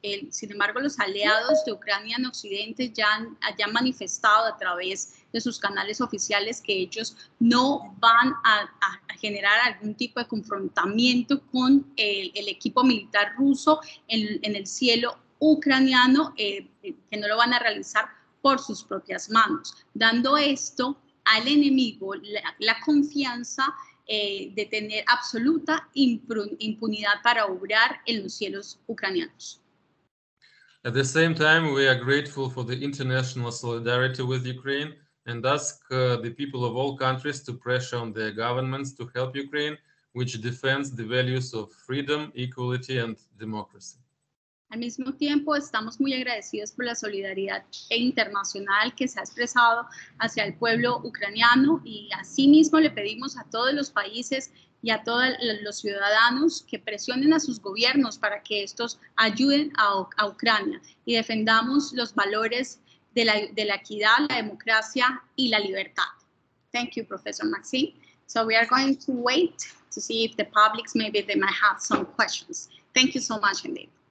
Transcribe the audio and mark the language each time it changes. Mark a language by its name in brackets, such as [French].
[Spanish] Sin embargo, los aliados de Ucrania en Occidente ya han manifestado a través de sus canales oficiales que ellos no van a generar algún tipo de confrontamiento con el equipo militar ruso en el cielo ucraniano, que no lo van a realizar por sus propias manos, dando esto al enemigo la confianza de tener absoluta impunidad para obrar en los cielos ucranianos. [English] At the same time, we are grateful for the international solidarity with Ukraine and ask the people of all countries to pressure on their governments to help Ukraine, which defends the values of freedom, equality, and democracy. [Spanish] Al mismo tiempo, estamos muy agradecidos por la solidaridad internacional que se ha expresado hacia el pueblo ucraniano y asimismo le pedimos a todos los países y a todos los ciudadanos que presionen a sus gobiernos para que estos ayuden a Ucrania y defendamos los valores de la equidad, la democracia y la libertad. [English] Thank you, Professor Maxime. So we are going to wait to see if the public maybe they might have some questions. Thank you so much indeed.